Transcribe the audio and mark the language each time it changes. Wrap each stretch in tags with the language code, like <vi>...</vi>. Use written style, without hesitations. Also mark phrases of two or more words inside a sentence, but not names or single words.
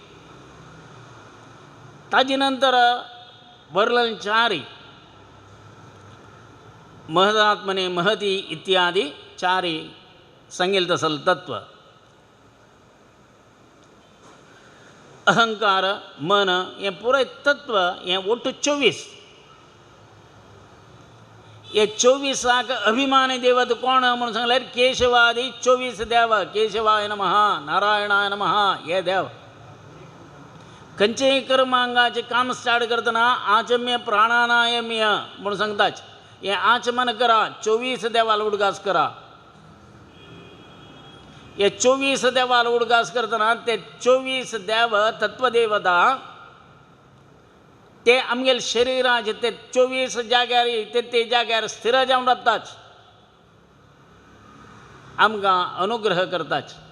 <kok>ताजे नंतर बरलन 4 महदात्मने महती इत्यादी 4 सांगिल्लें तसलें तत्व. अहंकार मन हे पुराय तत्व हे ಒಟ್ಟು 24. हे 24 अभिमानी देवता कोण म्हणून सांगल्यार केशवादी 24 देव.</kok> <sa>केशवाय नमः नारायणाय नमः हे देव.</sa> <kok>खंयचेय कर्मांगाचें काम स्टार्ट करतना</kok> <sa>आचम्य प्राणानायम्य</sa> <kok>म्हणून सांगताच हे आचमन करा 24 देवाला उडगास करा. हे 24 देवाला उडगास करतना ते 24 देव तत्वदेवता ते आमगेल शरिराचे ते 24 जाग्यार ते जाग्यार स्थिर जावन रावताच आमकां अनुग्रह करताच.</kok>